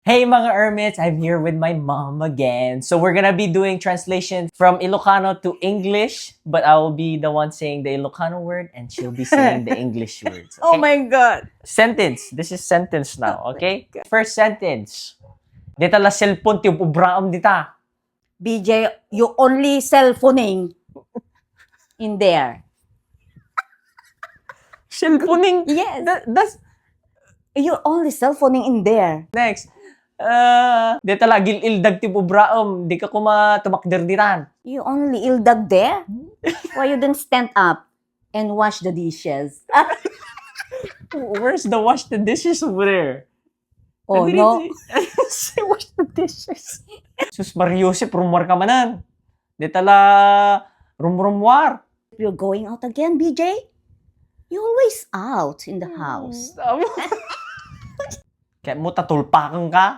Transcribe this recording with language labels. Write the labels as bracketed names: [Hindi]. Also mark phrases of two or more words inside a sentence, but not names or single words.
[English] Hey mga Ermits, I'm here with my mom again. So we're gonna be doing translation from Ilocano to English, but I will be the one saying the Ilocano word and she'll be saying the English words. Oh Okay? my God. Sentence. This is sentence now, okay? First sentence. [Iloko] Dita la cellphone ti ubraam dita. [English] BJ, you only cell phoning in there. Cellphoning. Yes. That's You only cell phoning in there. next. [Iloko] Dita la gilildag ti ubraam, di ka kuma tumakderdiran. [English] You only ildag there? Why you didn't stand up and wash the dishes? Where's the wash the dishes over there? Oh I no. didn't say wash the dishes. [Iloko] Sus Mariusip, rumwar ka manan. Di tala rumrumwar. [English] You're going out again, BJ? You always out in the house. [Iloko] Kaya mo tatulpakan ka.